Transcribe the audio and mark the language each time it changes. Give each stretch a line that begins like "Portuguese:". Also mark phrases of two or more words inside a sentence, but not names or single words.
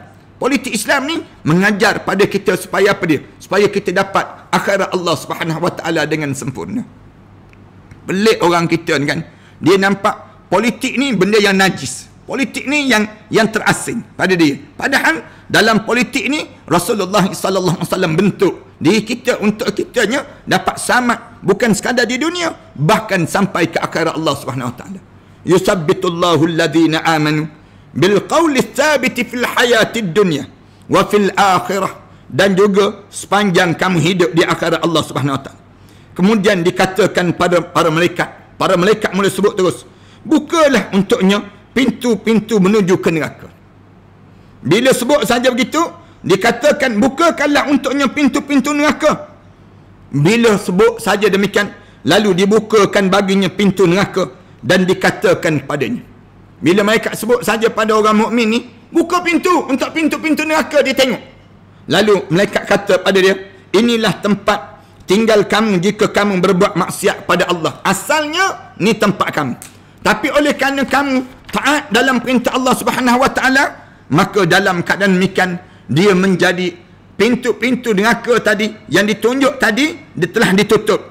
Malay: Politik Islam ni mengajar pada kita supaya apa dia? Supaya kita dapat akhirat Allah
Arabic: سبحانه وتعالى
Malay: dengan sempurna. Pelik orang kita ni kan. Dia nampak politik ni benda yang najis. Politik ni yang terasing pada dia. Padahal dalam politik ni Rasulullah
Arabic: صلى الله عليه وسلم
Malay: bentuk diri kita untuk kitanya dapat selamat bukan sekadar di dunia, bahkan sampai ke akhirat Allah
Arabic: سبحانه وتعالى. يثبت الله الذين آمنوا بالقول الثابت في الحياة الدنيا وفي الآخرة,
Malay: dan juga sepanjang kamu hidup di akhirat Allah
Arabic: سبحانه وتعالى.
Malay: Kemudian dikatakan pada para malaikat mula sebut terus, bukalah untuknya pintu-pintu menuju ke neraka. Bila sebut saja begitu, dikatakan bukakanlah untuknya pintu-pintu neraka. Bila sebut saja demikian, lalu dibukakan baginya pintu neraka dan dikatakan padanya. Bila mereka sebut saja pada orang mukmin ni, buka pintu untuk pintu-pintu neraka, dia tengok. Lalu malaikat kata pada dia, inilah tempat tinggal kamu jika kamu berbuat maksiat pada Allah. Asalnya ni tempat kamu, tapi oleh kerana kamu taat dalam perintah Allah
Arabic: سبحانه وتعالى,
Malay: maka dalam keadaan demikian dia menjadi pintu-pintu neraka tadi yang ditunjuk tadi, dia telah ditutup.